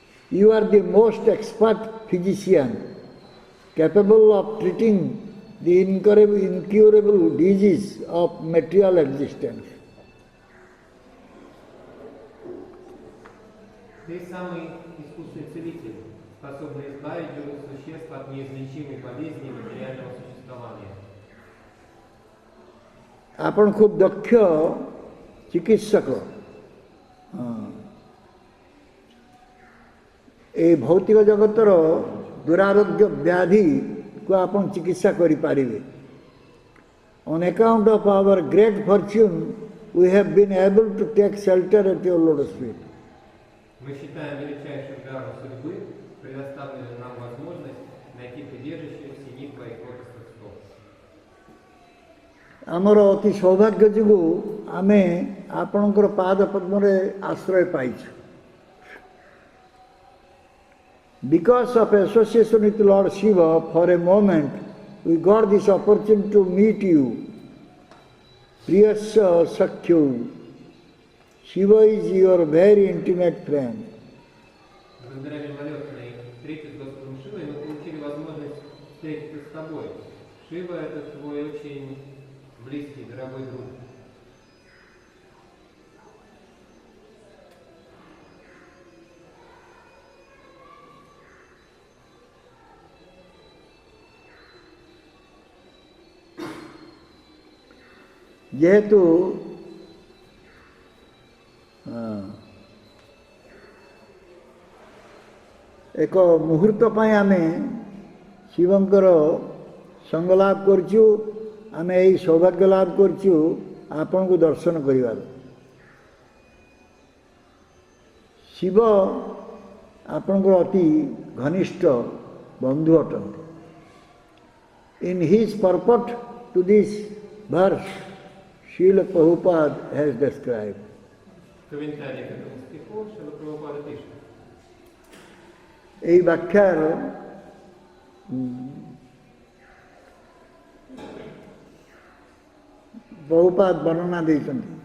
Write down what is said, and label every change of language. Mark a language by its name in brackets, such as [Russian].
[English] You are the most expert physician, capable of treating the incurable disease of material existence. [Russian] Ты самый искусный целитель, способный избавить живых существ от неизлечимой болезни материального существования. [Odia] ଆପଣ ଖୁବ୍ ଦକ୍ଷ ଚିକିତ୍ସକ. এই ଭୌତିକ ଜଗତର ଦୁରାରୋଗ୍ୟ ବ୍ୟାଧିକୁ ଆପଣ ଚିକିତ୍ସା କରିପାରିବେ. [English] On account of our great fortune, we have been able to take shelter at your lotus feet. [Russian] Мы считаем величайшим даром судьбы, предоставленную нам возможность найти прибежище в семи твоих лотосных стоп. [Odia] ଆମର ଅତି ସୌଭାଗ୍ୟ ଯୋଗୁଁ ଆମେ ଆପଣଙ୍କର ପାଦ ପଦ୍ମରେ ଆଶ୍ରୟ ପାଇଛୁ. [English] Because of association with Lord Shiva, for a moment, we got this opportunity to meet you. Priyasya Sakhyu. Shiva is your very intimate friend. [Russian] Благодаря мимолетной встрече с Господом Шивой мы получили возможность встретиться с тобой. Шива — это твой очень близкий, дорогой друг. [Odia] ଯେହେତୁ ଏକ ମୁହୂର୍ତ୍ତ ପାଇଁ ଆମେ ଶିବଙ୍କର ସଙ୍ଗ ଲାଭ କରିଛୁ, ଆମେ ଏହି ସୌଭାଗ୍ୟ ଲାଭ କରିଛୁ ଆପଣଙ୍କୁ ଦର୍ଶନ କରିବାର. ଶିବ ଆପଣଙ୍କର ଅତି ଘନିଷ୍ଠ ବନ୍ଧୁ ଅଟନ୍ତି. [English] In his purport to this verse, Srila Prabhupada has described. [Russian] Комментарий к этому стиху Шрила Прабхупада пишет. [Bangla] এই ব্যাখ্যার Prabhupada বর্ণনা দিয়েছেন.